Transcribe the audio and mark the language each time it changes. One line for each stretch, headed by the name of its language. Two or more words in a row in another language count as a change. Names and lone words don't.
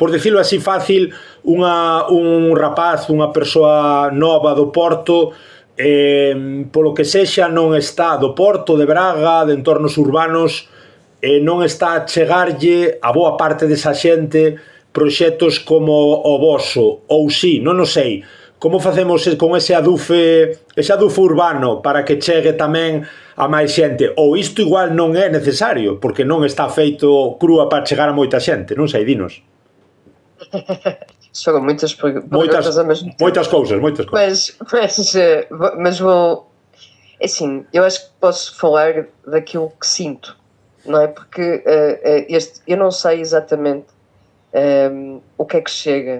Galician: por decirlo así fácil, un rapaz, unha persoa nova do Porto, polo que sexa non está do Porto, de Braga, de entornos urbanos, non está a chegarlle a boa parte desa xente proxectos como o voso, ou si, non o sei. Como facemos con ese adufe urbano para que chegue tamén a máis xente? Ou isto igual non é necesario, porque non está feito crúa para chegar a moita xente, non sei, dinos.
Portuguese: Foram muitas perguntas ao mesmo tempo.
Galician: Moitas cousas.
Portuguese: Mas vou... Assim, eu acho que posso falar daquilo que sinto, não é? Porque eu não sei exatamente o que é que chega.